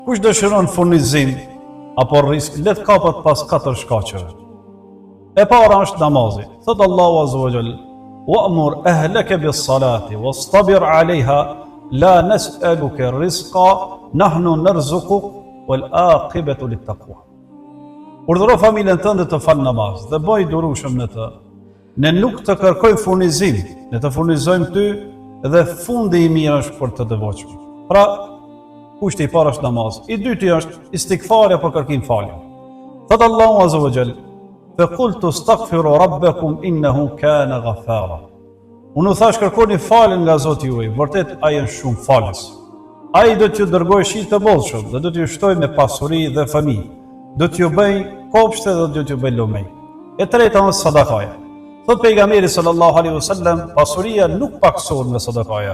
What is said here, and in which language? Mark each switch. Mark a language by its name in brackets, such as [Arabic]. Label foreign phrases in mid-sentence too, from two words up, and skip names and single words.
[Albanian] Kush dëshiron furnizim apo risk, let kapet pas 4 shkaqeve. E para është namazi. Thot Allahu [Arabic] عز وجل: "وأمر أهلك بالصلاة واصطبر عليها لا نسألك رزقا نحن نرزقك والعاقبة للتقوى." [Albanian] Urdhëro familjen tënde të fal namaz dhe bëj durueshëm në të. Ne nuk të kërkojmë furnizim, ne të furnizojmë ty dhe fundi i mirë është për të devotshëm. Pra, kushti i parë është namaz, i dyti është istighfari për kërkim falje. Thot Allahu [Arabic] عز وجل: "فقلت استغفروا ربكم إنه كان غفارا." [Albanian] Unë thash kërkoni faljen nga Zoti juaj, vërtet ai është shumë falës. Ai do t'ju dërgojë shi të bollshëm dhe do t'ju shtojë me pasuri dhe fëmijë. Do t'ju bëj kopshte dhe do t'ju bëj lumej. E treta është sadakaja. Thot pejgamberi [Arabic] صلى الله عليه وسلم, [Albanian] pasuria nuk paksohet me sadakaja.